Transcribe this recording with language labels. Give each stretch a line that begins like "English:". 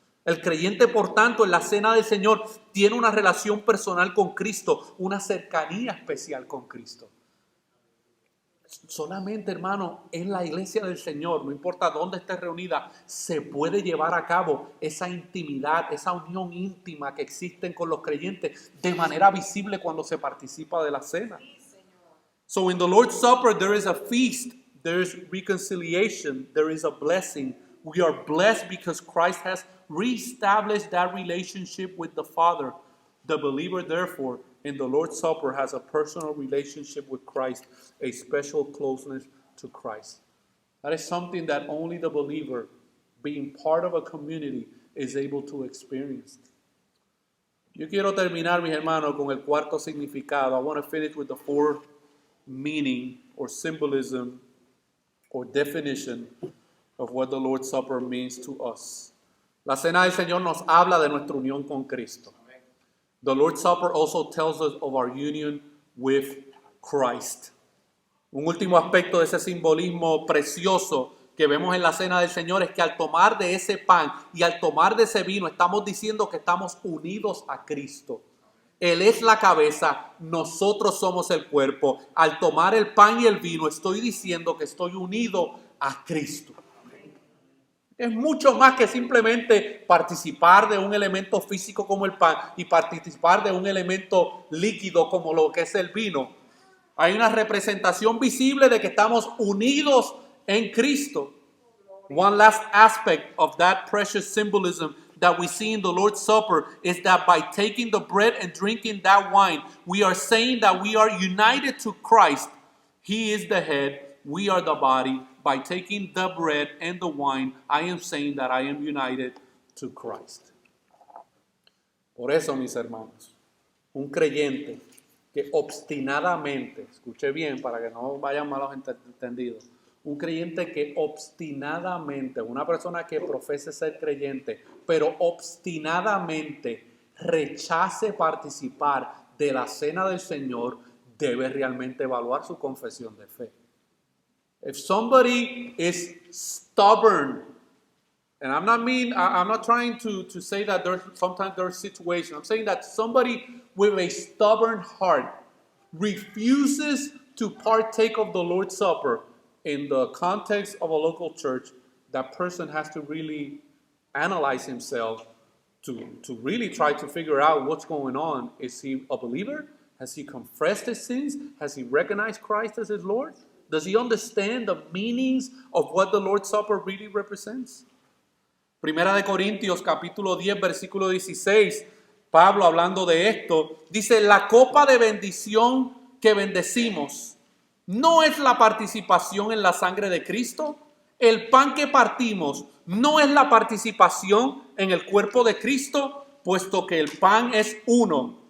Spanish: El creyente, por tanto, en la cena del Señor tiene una relación personal con Cristo, una cercanía especial con Cristo. Solamente, hermano, en la iglesia del Señor, no importa dónde esté reunida, se puede llevar a cabo esa intimidad, esa unión íntima que existen con los creyentes de manera visible cuando se participa de la cena.
English: So in the Lord's Supper, there is a feast, there is reconciliation, there is a blessing. We are blessed because Christ has reestablished that relationship with the Father. The believer, therefore, in the Lord's Supper has a personal relationship with Christ, a special closeness to Christ. That is something that only the believer, being part of a community, is able to experience.
Spanish: Yo quiero terminar, mis hermanos, con el cuarto significado.
English: I want to finish with the fourth meaning or symbolism or definition of what the Lord's Supper means to us.
Spanish: La cena del Señor nos habla de nuestra unión con Cristo.
English: The Lord's Supper also tells us of our union with Christ.
Spanish: Un último aspecto de ese simbolismo precioso que vemos en la cena del Señor es que al tomar de ese pan y al tomar de ese vino estamos diciendo que estamos unidos a Cristo. Él es la cabeza, nosotros somos el cuerpo. Al tomar el pan y el vino estoy diciendo que estoy unido a Cristo. Es mucho más que simplemente participar de un elemento físico como el pan y participar de un elemento líquido como lo que es el vino. Hay una representación visible de que estamos unidos en Cristo.
English: One last aspect of that precious symbolism that we see in the Lord's Supper is that by taking the bread and drinking that wine, we are saying that we are united to Christ. He is the head, we are the body. By taking the bread and the wine, I am saying that I am united to Christ.
Spanish: Por eso, mis hermanos, un creyente que obstinadamente, escuche bien para que no vayan malos entendidos, un creyente que obstinadamente, una persona que profese ser creyente, pero obstinadamente rechace participar de la cena del Señor, debe realmente evaluar su confesión de fe.
English: If somebody is stubborn, and I'm not trying to say that sometimes there's situations. I'm saying that somebody with a stubborn heart refuses to partake of the Lord's Supper in the context of a local church, that person has to really analyze himself to really try to figure out what's going on. Is he a believer? Has he confessed his sins? Has he recognized Christ as his Lord? Does he understand the meanings of what the Lord's Supper really represents?
Spanish: Primera de Corintios capítulo 10 versículo 16, Pablo hablando de esto, dice: la copa de bendición que bendecimos no es la participación en la sangre de Cristo. El pan que partimos no es la participación en el cuerpo de Cristo, puesto que el pan es uno.